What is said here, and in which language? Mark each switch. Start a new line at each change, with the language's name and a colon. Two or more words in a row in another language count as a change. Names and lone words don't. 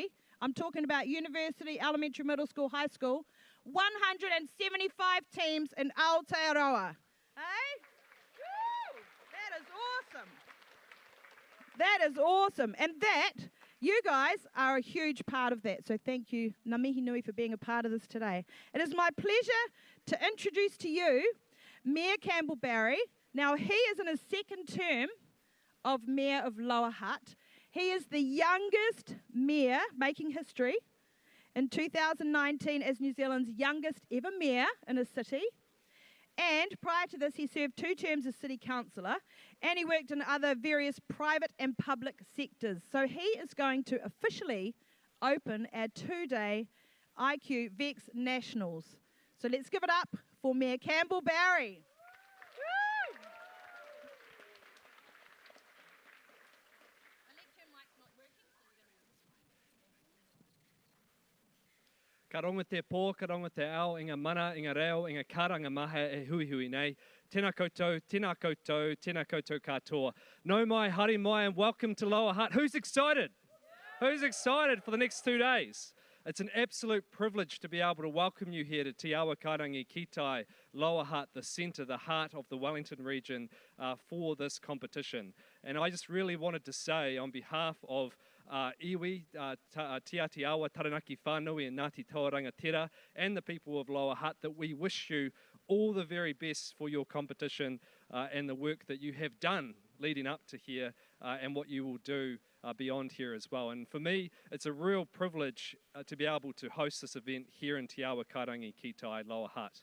English: I'm talking about university, elementary, middle school, high school. 175 teams in Aotearoa. Hey? Woo! That is awesome. That is awesome. And that, you guys are a huge part of that. So thank you,
Māori: ngā mihi nui,
English: for being a part of this today. It is my pleasure to introduce to you Mayor Campbell Barry. Now, he is in his second term of Mayor of Lower Hutt. He is the youngest mayor making history in 2019 as New Zealand's youngest ever mayor in a city. And prior to this, he served 2 terms as city councillor, and he worked in other various private and public sectors. So he is going to officially open our 2-day IQ VEX Nationals. So let's give it up for Mayor Campbell Barry.
Māori: Ka rongo te pō, ka rongo te ao, inga mana, inga reo, inga karanga maha e hui hui nei. Tēnā koutou, tēnā koutou, tēnā koutou katoa. No mai, haere mai,
English: and welcome to Lower Hutt. Who's excited? Who's excited for the next 2 days? It's an absolute privilege to be able to welcome you here to Te Awa Karangi Kitai, Lower Hutt, the centre, the heart of the Wellington region for this competition. And I just really wanted to say on behalf of iwi, Te Ati Awa, Taranaki Whānui and Ngāti Tauranga Tera and the people of Lower Hutt that we wish you all the very best for your competition and the work that you have done leading up to here and what you will do beyond here as well. And for me, it's a real privilege to be able to host this event here in Te Awa Karangi Kitai, Lower Hutt.